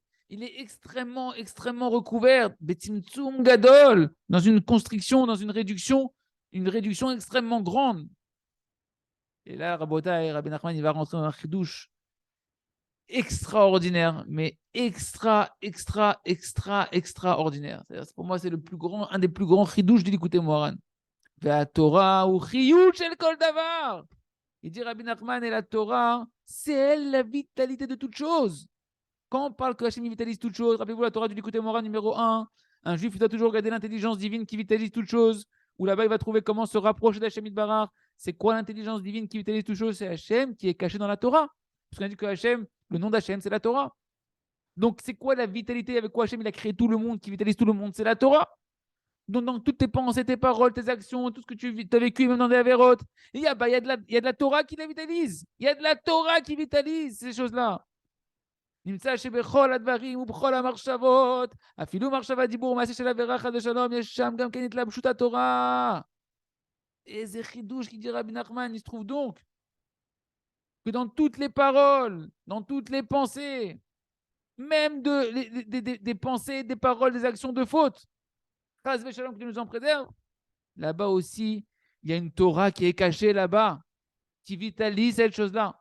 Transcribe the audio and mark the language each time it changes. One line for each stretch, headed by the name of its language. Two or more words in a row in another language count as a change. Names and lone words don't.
French: Il est extrêmement, extrêmement recouvert.
Hebrew: בצמצום גדול,
French: dans une constriction, dans une réduction extrêmement grande. Et là, Rabbi Nachman, il va rentrer dans un chidouche extraordinaire, mais extraordinaire. Pour moi, c'est un des plus grands chidouches de l'écouter Moharan.
Hebrew: התורה הוא חיות של כל דבר.
French: Il dit Rabbi Nachman, et la Torah, c'est elle la vitalité de toute chose. Quand on parle que Hachem vitalise toute chose, rappelez-vous la Torah du Likutei Moharan numéro 1, un juif doit toujours regarder l'intelligence divine qui vitalise toute chose, où là-bas il va trouver comment se rapprocher d'
Hebrew: השם יתברך.
French: C'est quoi l'intelligence divine qui vitalise toute chose? C'est Hachem qui est caché dans la Torah. Parce qu'on a dit que Hachem, le nom d'Hachem, c'est la Torah. Donc c'est quoi la vitalité avec quoi Hachem il a créé tout le monde, qui vitalise tout le monde? C'est la Torah. Donc dans toutes tes pensées, tes paroles, tes actions, tout ce que tu as vécu, même dans des avérotes, il y a de la Torah qui la vitalise. Il y a de la Torah qui vitalise ces choses-là.
Hebrew: נמצא שבכל הדברים ובכל המחשבות, אפילו מחשבת דיבור מעשה של עבירה חס ושלום, יש שם גם כן התלבשות התורה. איזה חידוש
French: qui dit Rabbi Nachman, il se trouve donc que dans toutes les paroles, dans toutes les pensées, même des pensées, des paroles, des actions de faute,
Hebrew: חס ושלום,
French: que Dieu nous en préserve, là-bas aussi, il y a une Torah qui est cachée là-bas, qui vitalise cette chose-là.